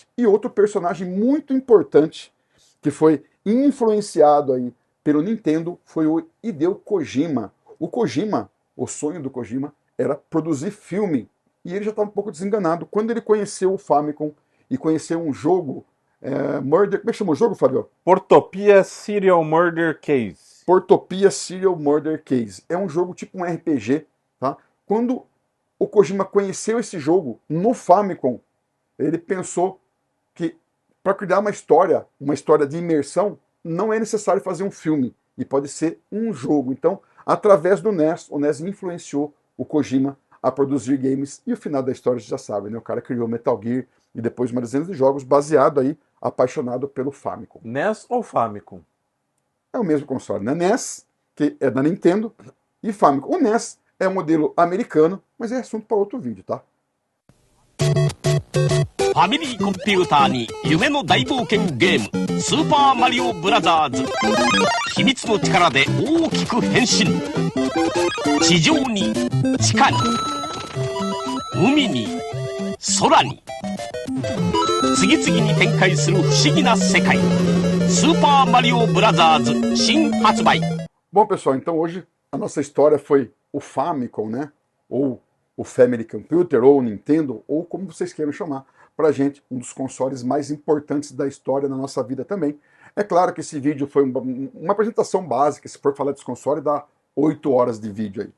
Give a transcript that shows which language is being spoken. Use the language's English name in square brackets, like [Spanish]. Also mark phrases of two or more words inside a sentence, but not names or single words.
[Portuguese] E outro personagem muito importante, que foi influenciado aí pelo Nintendo, foi o Hideo Kojima. O Kojima, o sonho do Kojima, era produzir filme, e ele já estava um pouco desenganado quando ele conheceu o Famicom, e conheceu um jogo, Murder... Como é que chama o jogo, Fabio? Portopia Serial Murder Case. Portopia Serial Murder Case. É um jogo tipo um RPG, tá? Quando o Kojima conheceu esse jogo no Famicom, ele pensou que para criar uma história de imersão, não é necessário fazer um filme, e pode ser um jogo. Então, através do NES, o NES influenciou o Kojima a produzir games, e o final da história você já sabe, né? O cara criou Metal Gear, e depois uma dezena de jogos, baseado aí, apaixonado pelo Famicom. NES ou Famicom? É o mesmo console, né? NES, que é da Nintendo, e Famicom. O NES é um modelo americano, mas é assunto para outro vídeo, tá? [Japanese] ファミリーコンピューターに夢の大冒険ゲームスーパーマリオブラザーズ秘密の力で大きく変身地上に地下に海に空に次々に展開する不思議な世界スーパーマリオブラザーズ新発売 [Portuguese] Bom, pessoal, então hoje a nossa história foi o Famicom, né? Ou o Family Computer, ou o Nintendo, ou como vocês queiram chamar, pra gente, um dos consoles mais importantes da história na nossa vida também. É claro que esse vídeo foi uma apresentação básica, se for falar desse console, dá 8 horas de vídeo aí.